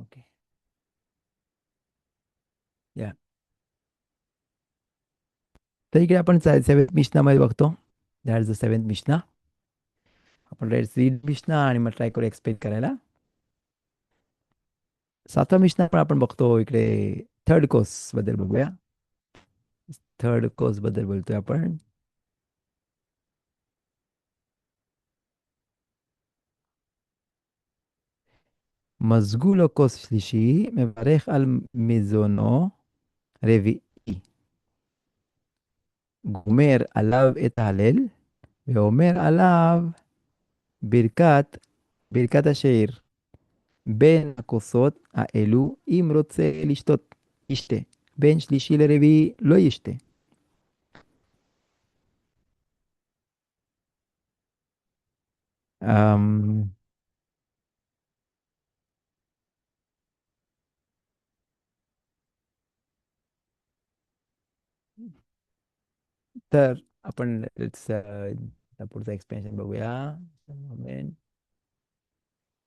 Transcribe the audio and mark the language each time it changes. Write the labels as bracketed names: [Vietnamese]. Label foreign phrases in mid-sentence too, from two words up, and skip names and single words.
[Marathi] ओके. या, तर इकडे आपण सेventh मिशनामध्ये बघतो. [English] that is the seventh Mishna. आपण let's read Mishna आणि मग ट्राय करू एक्सप्लेन करायला. [Marathi] सातवा मिशना पण आपण बघतो इकडे. [English] third course [Marathi] बद्दल बघूया. [English] third course [Marathi] बद्दल बोलतोय आपण. [Hebrew] מזגו כוס שלישי, מברך על מזונו רביעי, גומר עליו את ההלל, ואומר עליו ברכת, ברכת השאיר. בין הכוסות האלו, אם רוצה לשתות, ישתה. בין שלישי לרביעי, לא ישתה. [Marathi] अम, तर आपण पुढचं एक्सप्लेनेशन बघूया.